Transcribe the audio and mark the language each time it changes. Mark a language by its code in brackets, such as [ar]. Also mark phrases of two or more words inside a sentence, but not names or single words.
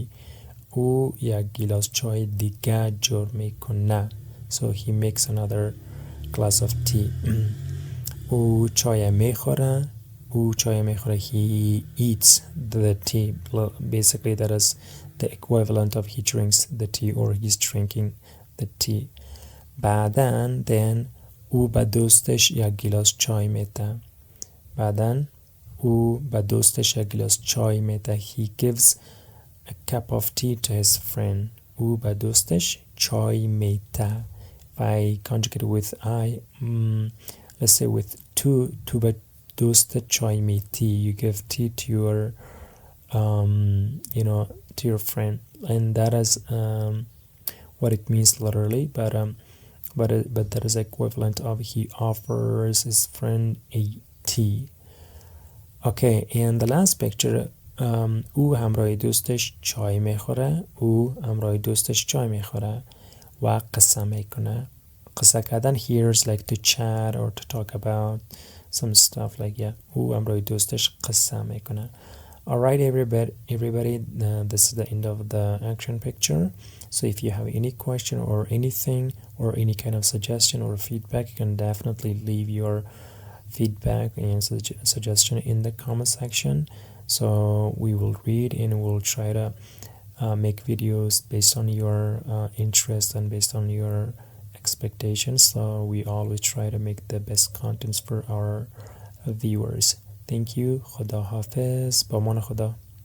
[fa] او یک گیلاس چای دیگه جور میکنه. [en] So he makes another glass of tea. [fa] او چای میخوره. او چای میخوره. [en] He eats the tea. Basically that is the equivalent of he drinks the tea or he's drinking the tea. [fa] بعدن then او به دوستش یک گیلاس چای میده. بعدن او به دوستش یک گیلاس چای میده. [en] He gives a cup of tea to his friend. [fa] او به دوستش چای میده. [en] If I conjugate with I, let's say with [fa] تو به دوست چای میدی, [en] you give tea to your to your friend, and that is what it means literally, but that is equivalent of he offers his friend a tea. Okay, and the last picture, [fa] او همراه دوستش چای میخوره. او همراه دوستش چای میخوره و قصه میکنه. قصه کردن [en] here is like to chat or to talk about some stuff, like yeah. [fa] او همراه دوستش قصه میکنه. [en] Alright, everybody, this is the end of the action picture. So if you have any question or anything or any kind of suggestion or feedback, you can definitely leave your feedback and suggestion in the comment section. So we will read and we'll try to make videos based on your interest and based on your expectations. So we always try to make the best contents for our viewers. Thank you. [fa] خدا حافظ. با امان خدا.